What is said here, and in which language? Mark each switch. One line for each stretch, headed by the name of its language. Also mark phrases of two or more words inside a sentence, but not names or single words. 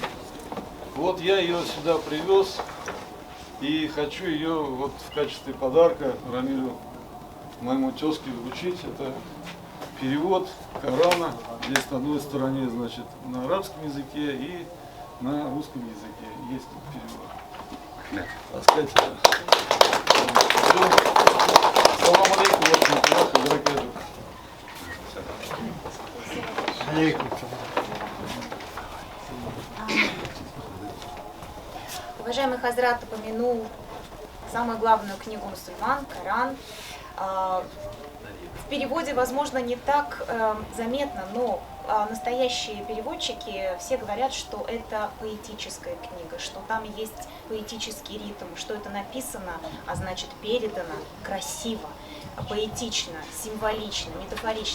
Russian: Вот я ее сюда привез и хочу ее в качестве подарка Рамилю, моему тезке, вручить. Это перевод Корана. Здесь на одной стороне, на арабском языке и на русском языке есть перевод. Так сказать,
Arabic: سلام عليكم، ورحمة الله.
Russian: Уважаемый Хазрат упомянул самую главную книгу мусульман, Коран. В переводе, возможно, не так заметно, но настоящие переводчики все говорят, что это поэтическая книга, что там есть поэтический ритм, что это написано, а значит передано красиво, поэтично, символично, метафорично.